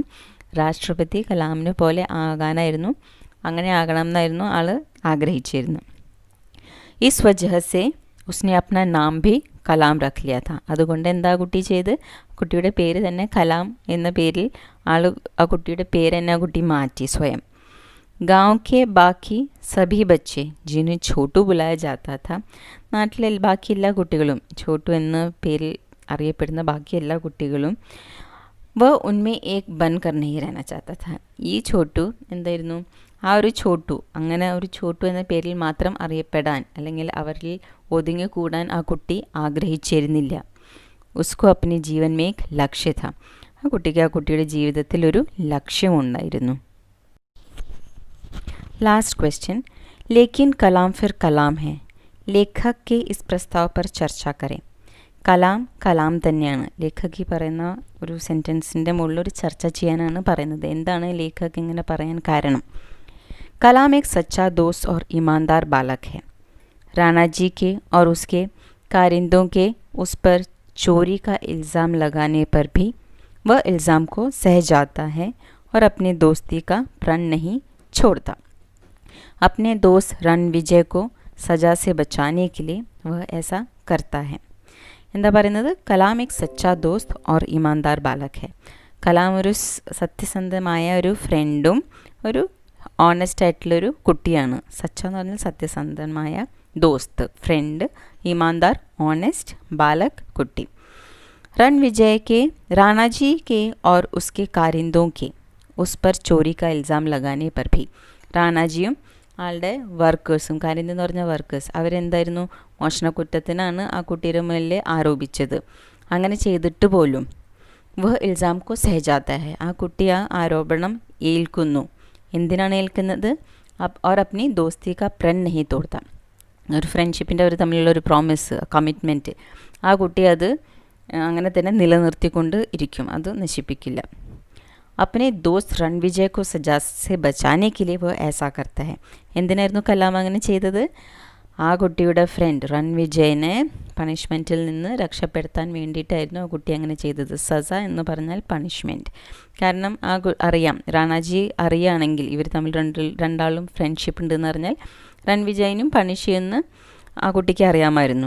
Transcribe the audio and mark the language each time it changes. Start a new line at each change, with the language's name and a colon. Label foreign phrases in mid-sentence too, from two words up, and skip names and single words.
Malayalam: രാഷ്ട്രപതി കലാമിനെ പോലെ ആകാനായിരുന്നു, അങ്ങനെ ആകണം എന്നായിരുന്നു ആൾ ആഗ്രഹിച്ചിരുന്നു.
Hindi: इस वजह से उसने अपना नाम भी कलाम रख लिया था,
Malayalam: അതുകൊണ്ട് എന്താ കുട്ടി ചെയ്ത്? കുട്ടിയുടെ പേര് തന്നെ കലാം എന്ന പേരിൽ ആ കുട്ടിയുടെ പേര് തന്നെ ആ കുട്ടി മാറ്റി സ്വയം.
Hindi: गांव के बाकी सभी बच्चे जिन्हें छोटू बुलाया जाता था,
Malayalam: നാട്ടിലെ ബാക്കി എല്ലാ കുട്ടികളും, ചോട്ടു എന്ന പേരിൽ അറിയപ്പെടുന്ന ബാക്കി എല്ലാ കുട്ടികളും,
Hindi: वह उनमें एक बनकर नहीं रहना चाहता था,
Malayalam: ഈ ചോട്ടു എന്തായിരുന്നു? ആ ഒരു ചോട്ടു, അങ്ങനെ ഒരു ചോട്ടു എന്ന പേരിൽ മാത്രം അറിയപ്പെടാൻ അല്ലെങ്കിൽ അവരിൽ ഒതുങ്ങിക്കൂടാൻ ആ കുട്ടി ആഗ്രഹിച്ചിരുന്നില്ല.
Hindi: उसको अपने जीवन में एक लक्ष्य था,
Malayalam: ആ കുട്ടിക്ക് ആ കുട്ടിയുടെ ജീവിതത്തിൽ ഒരു ലക്ഷ്യമുണ്ടായിരുന്നു.
English: last question,
Hindi: लेकिन कलाम फिर कलाम है, ലേഖക് के इस प्रस्ताव पर चर्चा करें.
Malayalam: കലാം തന്നെയാണ്. ലേഖക് ഈ പറയുന്ന ഒരു സെൻറ്റൻസിൻ്റെ മുകളിൽ ഒരു ചർച്ച ചെയ്യാനാണ് പറയുന്നത്. എന്താണ് ലേഖക് ഇങ്ങനെ പറയാൻ കാരണം?
Hindi: कलाम एक सच्चा दोस्त और ईमानदार बालक है. राणा जी के और उसके कारिंदों के उस पर चोरी का इल्ज़ाम लगाने पर भी वह इल्ज़ाम को सह जाता है और अपनी दोस्ती का प्रण नहीं छोड़ता. अपने दोस्त रणविजय को सजा से बचाने के लिए वह ऐसा करता है.
Malayalam: എന്താ പറയുന്നത്?
Hindi: കലാം एक सच्चा दोस्त और ईमानदार बालक है.
Malayalam: കലാം ഒരു സത്യസന്ധമായ ഒരു ഫ്രണ്ടും ഒരു ഓണസ്റ്റ് ആയിട്ടുള്ളൊരു കുട്ടിയാണ്. സച്ച എന്ന് പറഞ്ഞാൽ സത്യസന്ധമായ
Hindi: दोस्त, फ्रेंड, ईमानदार, ऑनेस्ट, बालक, कुट्टी. रणविजय के राणा जी के और उसके कारिंदों के उस पर चोरी का इल्ज़ाम लगाने पर भी
Malayalam: റാണാജിയും ആളുടെ വർക്കേഴ്സും, കാരിന്ദ എന്ന് പറഞ്ഞ വർക്കേഴ്സ്, അവരെന്തായിരുന്നു? മോഷണക്കുറ്റത്തിനാണ് ആ കുട്ടിയുടെ മുന്നിൽ ആരോപിച്ചത്. അങ്ങനെ ചെയ്തിട്ട് പോലും
Hindi: वह इल्ज़ाम को सहजाता है,
Malayalam: ആ കുട്ടി ആ ആരോപണം ഏൽക്കുന്നു. എന്തിനാണ് ഏൽക്കുന്നത്?
Hindi: और अपनी दोस्ती का प्रण नहीं तोड़ता.
Malayalam: ഒരു ഫ്രണ്ട്ഷിപ്പിൻ്റെ ഒരു തമ്മിലുള്ള ഒരു പ്രോമിസ്, കമ്മിറ്റ്മെൻറ്റ്, ആ കുട്ടി അത് അങ്ങനെ തന്നെ നിലനിർത്തിക്കൊണ്ട് ഇരിക്കും, അത് നശിപ്പിക്കില്ല.
Hindi: अपने दोस्त रणविजय को सजा से बचाने के लिए वो ऐसा करता है.
Malayalam: എന്തിനായിരുന്നു കലാം അങ്ങനെ ചെയ്തത്? ആ കുട്ടിയുടെ ഫ്രണ്ട് റൺവിജയനെ പണിഷ്മെൻറ്റിൽ നിന്ന് രക്ഷപ്പെടുത്താൻ വേണ്ടിയിട്ടായിരുന്നു ആ കുട്ടി അങ്ങനെ ചെയ്തത്. സസ എന്ന് പറഞ്ഞാൽ പണിഷ്മെൻറ്റ്. കാരണം അറിയാം, റാണാജി അറിയുകയാണെങ്കിൽ ഇവർ തമ്മിൽ രണ്ടാളും ഫ്രണ്ട്ഷിപ്പ് ഉണ്ടെന്ന് പറഞ്ഞാൽ रणവിജയനും പണിഷ് ചെയ്യുന്ന ആ കുട്ടിക്ക് അറിയാമായിരുന്നു.